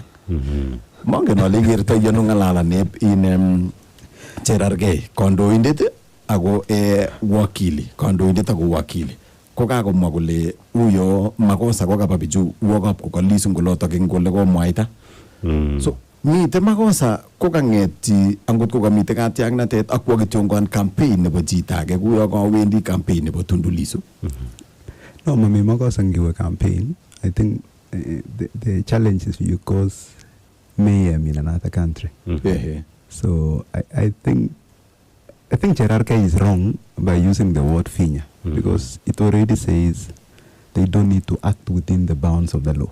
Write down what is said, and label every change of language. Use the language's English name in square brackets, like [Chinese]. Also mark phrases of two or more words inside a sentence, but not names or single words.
[Kalenjin] Mongen ale kerto yano ngalalanep in Gerarge kandoindet ako kandoindet ako wakili ko kakomwa kole uyo makosa ko kaba bichu wokap ko kalisu ngolotok ing kole komwaita. So mite makosa ko kangeti angot ko kamite katyaknatet ak wakityon campaign nebo chito age kuyo kawendi campaign nebo Tundu Lissu. No, mami makosa ngiwe campaign. [English] I think the challenge is you cause mayhem in another country. So I think Gerarge is wrong by using the word finya because it already says they don't need to act within the bounds of the law.